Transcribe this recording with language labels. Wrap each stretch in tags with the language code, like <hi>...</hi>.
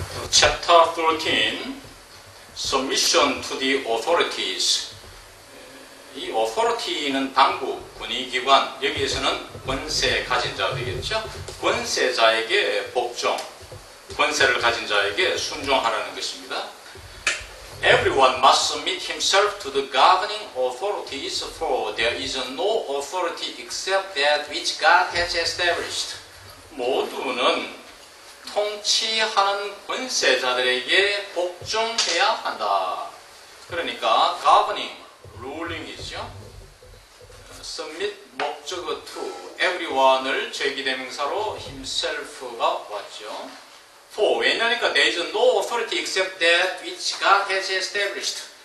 <en>Chapter 13, Submission to the Authorities.</en> <ko>이 authority는 당국, 군의기관, 여기에서는 권세 가진 자 되겠죠? 권세자에게 복종, 권세를 가진 자에게 순종하라는 것입니다.</ko> <en>Everyone must submit himself to the governing authorities, for there is no authority except that which God has established.</en> <ko>모두는 통치하는 권세자들에게 복종해야 한다. 그러니까 governing, ruling이죠. submit 목적어 to, everyone을 죄기대명사로 himself가 왔죠.</ko> <en>for,</en> <ko>왜냐니까</ko> <en>there is no authority except that which God has established.</en>